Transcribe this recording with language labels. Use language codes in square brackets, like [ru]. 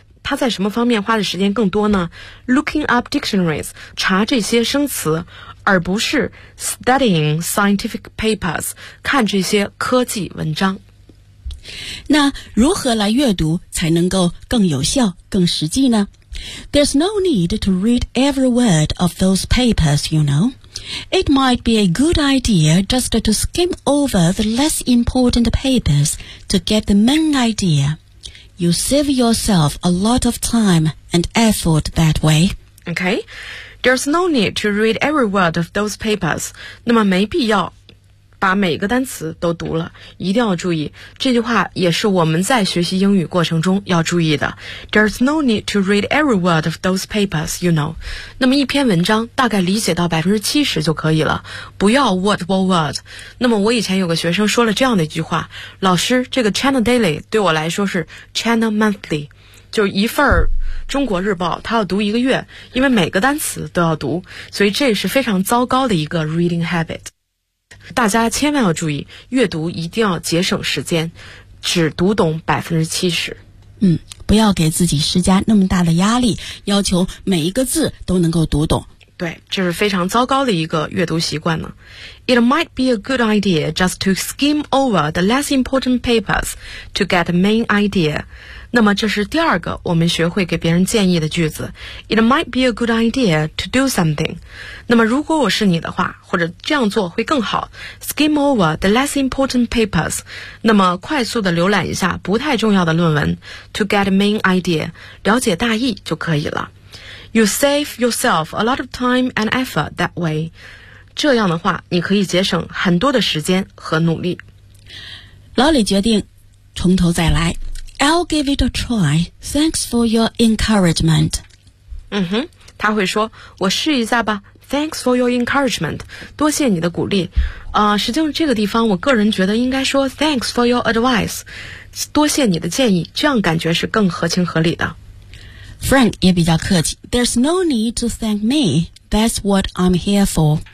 [zh] 他在什么方面花的时间更多呢 ? [en] Looking up dictionaries. [zh] 查这些生词而不是 [en] studying scientific papers. [zh] 看这些科技文章。那如何来阅读才能够更有效更实际呢？ [en] There's no need to read every word of those papers, you know. It might be a good idea just to skim over the less important papers to get the main idea. You save yourself a lot of time and effort that way. Okay, there's no need to read every word of those papers. [zh] 那么没必要把每个单词都读了，一定要注意。这句话也是我们在学习英语过程中要注意的。 [en] There's no need to read every word of those papers, you know. [zh] 那么一篇文章大概理解到 70% 就可以了，不要 [en] word for word。 [zh] 那么我以前有个学生说了这样的一句话，老师，这个 China Daily 对我来说是 China Monthly， 就一份中国日报，他要读一个月，因为每个单词都要读，所以这是非常糟糕的一个 [en] reading habit。 [zh] 大家千万要注意，阅读一定要节省时间，只读懂70%。不要给自己施加那么大的压力，要求每一个字都能够读懂。对，这是非常糟糕的一个阅读习惯呢。 [en] It might be a good idea just to skim over the less important papers to get the main idea. [zh] 那么这是第二个我们学会给别人建议的句子。 [en] It might be a good idea to do something. [zh] 那么如果我是你的话，或者这样做会更好。 [en] Skim over the less important papers. [zh] 那么快速的浏览一下不太重要的论文 [en] to get the main idea, [zh] 了解大意就可以了。 [en] You save yourself a lot of time and effort that way. [zh] 这样的话，你可以节省很多的时间和努力。老李决定从头再来。 [en] I'll give it a try. Thanks for your encouragement. [zh] 他会说，我试一下吧。 [en] Thanks for your encouragement. [zh] 多谢你的鼓励。实际上这个地方，我个人觉得应该说 [en] Thanks for your advice. [zh] 多谢你的建议，这样感觉是更合情合理的。 [en] Frank [zh] 也比较客气 [en] There's no need to thank me That's what I'm here for